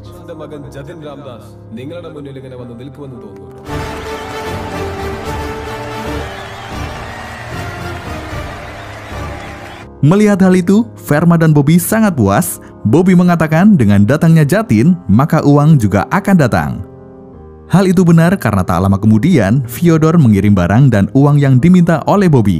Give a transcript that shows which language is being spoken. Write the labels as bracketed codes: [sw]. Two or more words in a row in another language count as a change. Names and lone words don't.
[ml] The മകൻ ജതിൻ രാംദാസ് നിങ്ങളുടെ മുന്നിൽ ഇങ്ങനെ വന്ന് നിൽക്കുമെന്ന് തോന്നുന്നു. [id] Melihat hal itu, Verma dan Bobby sangat puas. Bobby mengatakan dengan datangnya Jatin, maka uang juga akan datang. Hal itu benar karena tak lama kemudian, Fyodor mengirim barang dan uang yang diminta oleh Bobby.